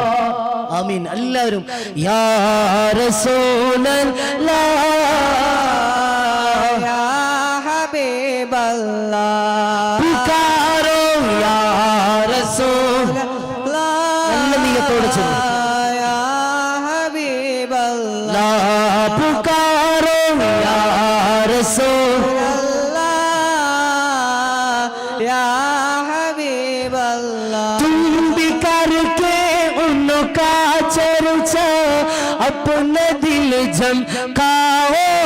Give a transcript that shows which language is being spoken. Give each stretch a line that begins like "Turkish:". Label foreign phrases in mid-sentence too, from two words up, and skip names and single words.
Malayalam: ആമീൻ.
Arabic: എല്ലാവരും يا رسول الله يا حبيب الله പുകാരോ يا رسول الله.
Malayalam: നല്ല നിയ്യത്തോടെ ചൊല്ലുക.
Hindi: पुकारो
Arabic: يا رسول الله يا حبيب الله
Hindi: तुम भी करके उनका चर्चा अपने दिल झमकाओ.